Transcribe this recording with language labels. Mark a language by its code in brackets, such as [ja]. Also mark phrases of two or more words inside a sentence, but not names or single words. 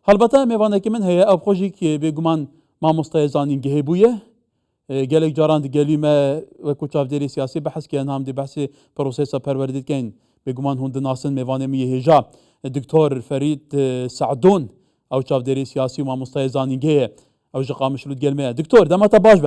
[ckb] هەڵبەتە میێوانێکی من هەیە ئەو خۆشی بێگومان مامۆستای زانینگەهەیە بوویە [ku] gelek caran digelî me wekû çavdêrî siyasî behezkirin ham dê behsê prosesa perwerdê dikin bêguman hûn dinasin mêvanê min yê hêja Diktor Ferîd Seعدûn ew çavdêrî siyasî û mamostayê zanîngehê ew ji Qamişlûd gel me ye. Diktor dema te baş be.